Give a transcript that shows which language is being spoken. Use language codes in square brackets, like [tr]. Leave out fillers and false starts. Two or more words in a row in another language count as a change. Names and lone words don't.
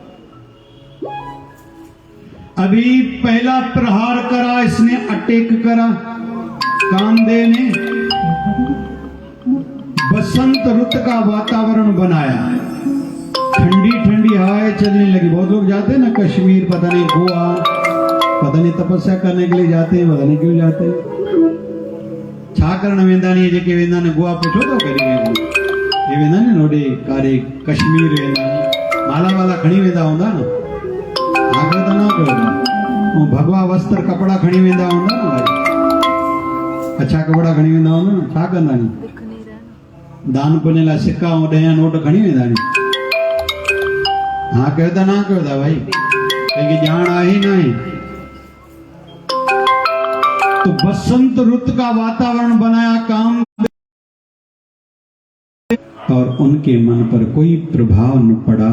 [hi] अभी पहला प्रहार करा इसने, अटैक करा कामदेव ने, बसंत रुत का वातावरण बनाया, ठंडी ठंडी हवाएं चलने लगी। बहुत लोग जाते हैं ना कश्मीर, पता नहीं गोवा, पता नहीं तपस्या करने के लिए जाते हैं, पता नहीं क्यों जाते हैं। [sd] छा करण वेंदा नहीं, जेके वेंदा ने गोवा पूछो तो करी वेंदा, ये वेंदा ने नोडे कारे कश्मीर वेंदा, माला वाला खणी वेंदा होंदा ना, आगे तो ना करो, भगवा वस्त्र कपड़ा खणी वेंदा होंदा ना भाई, अच्छा कपड़ा खणी वेंदा होंदा ना, छा करना नहीं, दान पुण्य ला सिक्का ॾह नोट खणी वेंदा नी। [hi] हाँ कहता ना कहता भाई, कहीं जान आ ही नहीं। तो बसंत रुत का वातावरण बनाया काम, और उनके मन पर कोई प्रभाव न पड़ा।